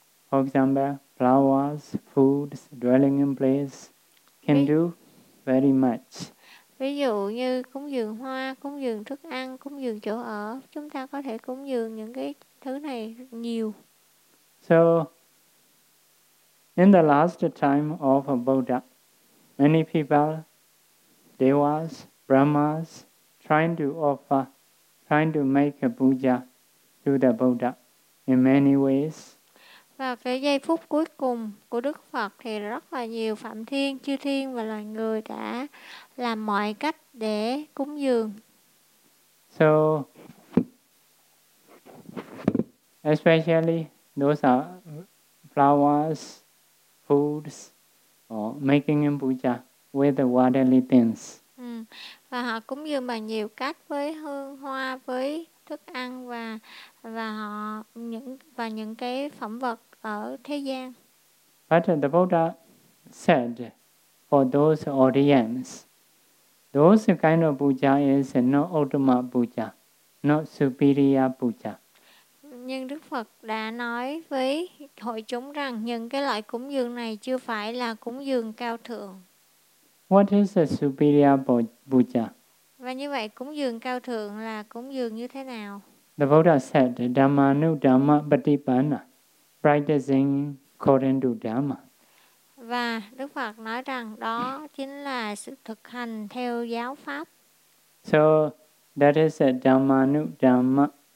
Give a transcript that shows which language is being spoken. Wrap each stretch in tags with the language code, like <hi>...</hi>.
<en>For example, flowers, foods, dwelling in place can do very much.</en> <vi>Ví dụ như cúng dường hoa, cúng dường thức ăn, cúng dường chỗ ở, chúng ta có thể cúng dường những cái thứ này nhiều.</vi> <en>So, in the last time of Buddha, many people, devas, brahmas, trying to offer, trying to make a puja to the Buddha in many ways.</en> <vi>Vào cái giây phút cuối cùng của Đức Phật thì rất là nhiều phạm thiên, chư thiên và loài người đã làm mọi cách để cúng dường.</vi> <en>So, especially those are flowers, foods, or making in puja with the worldly things.</en> <vi>Và họ cúng dường bằng nhiều cách với hương hoa, với thức ăn và những cái phẩm vật ở thế gian.</vi> <en>But the Buddha said for those audience, those kind of puja is not ultimate puja, not superior puja.</en> <vi>Nhưng Đức Phật đã nói với hội chúng rằng những cái loại cúng dường này chưa phải là cúng dường cao thượng.</vi> <en>What is a superior puja?</en> <vi>Và như vậy cúng dường cao thượng là cúng dường như thế nào?</vi> <en>The Buddha said, "Dhammanu dhamma patipanna, practicing according to dhamma."</en> <vi>Và Đức Phật nói rằng đó chính là sự thực hành theo giáo pháp.</vi> <en>So that is a dhammanu dhamma.</en>